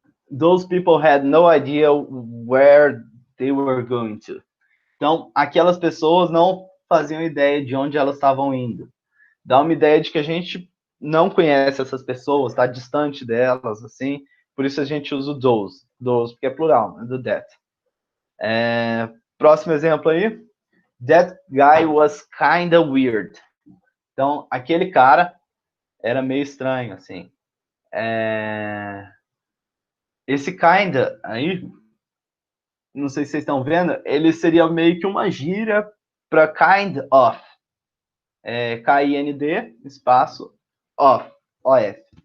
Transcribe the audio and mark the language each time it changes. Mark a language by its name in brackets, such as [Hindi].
[English] Those people had no idea where they were going to. [Portuguese] Então, aquelas pessoas não faziam ideia de onde elas estavam indo. Dá uma ideia de que a gente não conhece essas pessoas, está distante delas, assim. Por isso a gente usa o those. Those, porque é plural, né, do that. Próximo exemplo aí. [English] That guy was kinda weird. [Portuguese] Então, aquele cara era meio estranho, assim. Esse kinda aí, não sei se vocês estão vendo, ele seria meio que uma gíria para kind of. K-I-N-D, espaço, of, O-F.